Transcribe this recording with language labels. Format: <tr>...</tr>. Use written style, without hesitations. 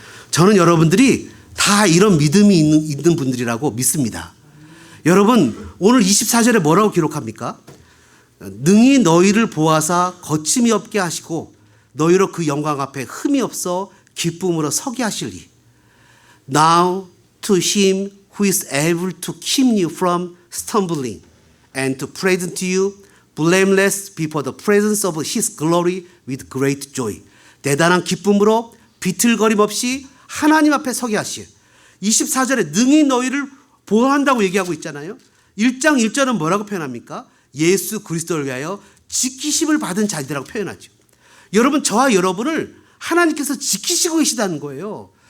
<ko>저는 여러분들이 다 이런 믿음이 있는 분들이라고 믿습니다. 여러분 오늘 24절에 뭐라고 기록합니까? 능히 너희를 보아사 거침이 없게 하시고 너희로 그 영광 앞에 흠이 없어 기쁨으로 서게 하시리.</ko> <en>Now to him who is able to keep you from stumbling and to present you blameless before the presence of his glory with great joy.</en> <ko>대단한 기쁨으로 비틀거림 없이 하나님 앞에 서게 하시오. 24절에 능히 너희를 보호한다고 얘기하고 있잖아요. 1장 1절은 뭐라고 표현합니까? 예수 그리스도를 위하여 지키심을 받은 자들이라고 표현하죠. 여러분 저와 여러분을 하나님께서 지키시고 계시다는 거예요.</ko>